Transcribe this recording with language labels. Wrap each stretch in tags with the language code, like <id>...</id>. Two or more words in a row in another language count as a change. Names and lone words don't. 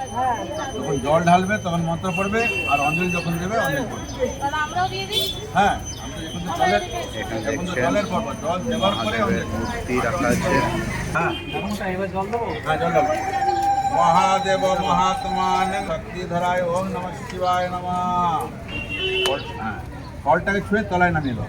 <bn>যখন জল ঢালবে তখন মন্ত্র পড়বে, আর অঞ্জলি যখন দেবে অঞ্জলি পড়বে। হ্যাঁ, এখানে এখন তো দেখছেন জলের পর্ব, জল দেওয়ার পরে মহাদেবের মূর্তি রাখা আছে। হ্যাঁ হ্যাঁ, জল দেবো।</bn> <sa>মহাদেব মহাত্মান শক্তিধরায় ওম নমঃ শিবায় নমঃ।</sa> <bn>হ্যাঁ, ফলটাকে ছুঁয়ে তলায় নামিয়ে দাও।</bn>